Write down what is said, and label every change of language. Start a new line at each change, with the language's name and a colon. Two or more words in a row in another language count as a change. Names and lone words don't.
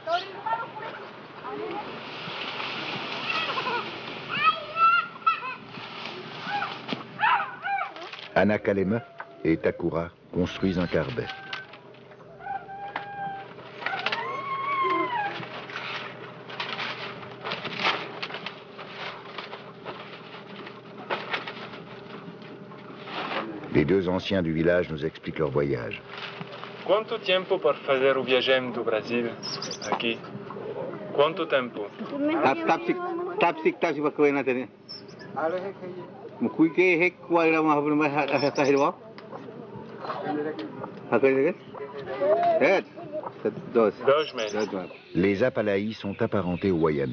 French: Anakaleme et Takura construisent un carbet. Les deux anciens du village nous expliquent leur voyage.
Portuguese: Quanto tempo per fazer o viagem do Brasil aqui? Quanto tempo?
French: Les Apalaïs sont apparentés aux Wayana.